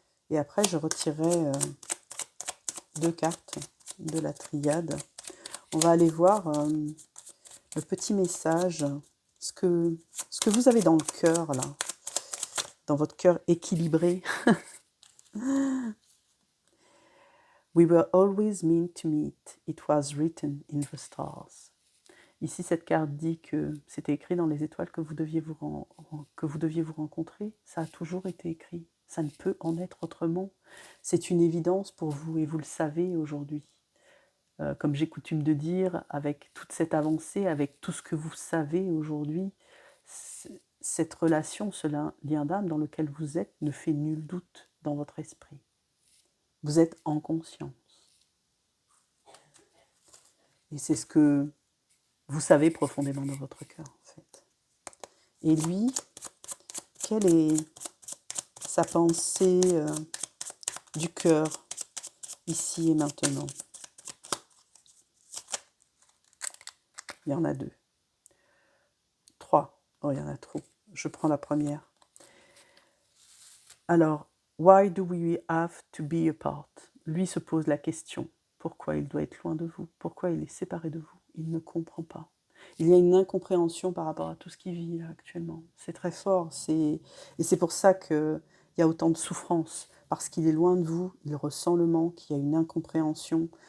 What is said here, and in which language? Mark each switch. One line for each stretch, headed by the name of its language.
French: Et après, je retirerai 2 cartes de la triade. On va aller voir le petit message, ce que vous avez dans le cœur, là, dans votre cœur équilibré.
English: We were always meant to meet, it was written in the stars.
French: Ici, cette carte dit que c'était écrit dans les étoiles que vous deviez vous rencontrer. Ça a toujours été écrit. Ça ne peut en être autrement. C'est une évidence pour vous et vous le savez aujourd'hui. Comme j'ai coutume de dire, avec toute cette avancée, avec tout ce que vous savez aujourd'hui, cette relation, ce lien d'âme dans lequel vous êtes ne fait nul doute dans votre esprit. Vous êtes en conscience. Et c'est ce que vous savez profondément dans votre cœur, en fait. Et lui, quelle est sa pensée du cœur, ici et maintenant? Il y en a 2. 3. Oh, il y en a trop. Je prends la première.
English: Alors, why do we have to be apart?
French: Lui se pose la question. Pourquoi il doit être loin de vous? Pourquoi il est séparé de vous? Il ne comprend pas. Il y a une incompréhension par rapport à tout ce qu'il vit là, actuellement. C'est très fort. Et c'est pour ça qu'il y a autant de souffrance. Parce qu'il est loin de vous, il ressent le manque, il y a une incompréhension.